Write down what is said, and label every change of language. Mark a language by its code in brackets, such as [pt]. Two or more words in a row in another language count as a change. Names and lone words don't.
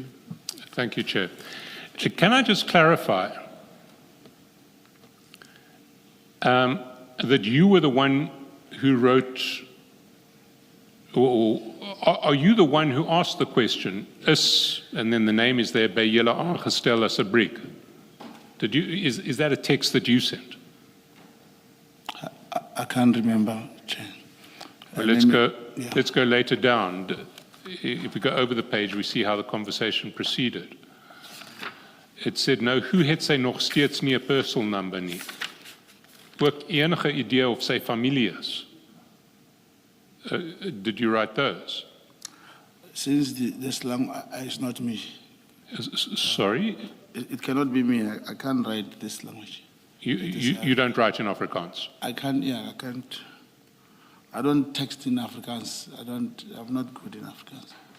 [en] Thank you, Chair. Can I just clarify that you were the one who wrote, or are you the one who asked the question, and then the name is there, [af] by julle aangestel as 'n briek? [en] Is that a text that you sent? I can't remember, Chair. Well, let's go later down. If we go over the page, we see how the conversation proceeded. It said, [af] nou, hoe het sy nog steeds nie 'n [en] personal number [af] nie? Ook enige idee of sy familie is? [en] Did you write those? Since this long, it's not me. Sorry? It cannot be me. I can't write this language. You don't write in Afrikaans? I can't, I can't. I don't text in Afrikaans. I'm not good in Afrikaans.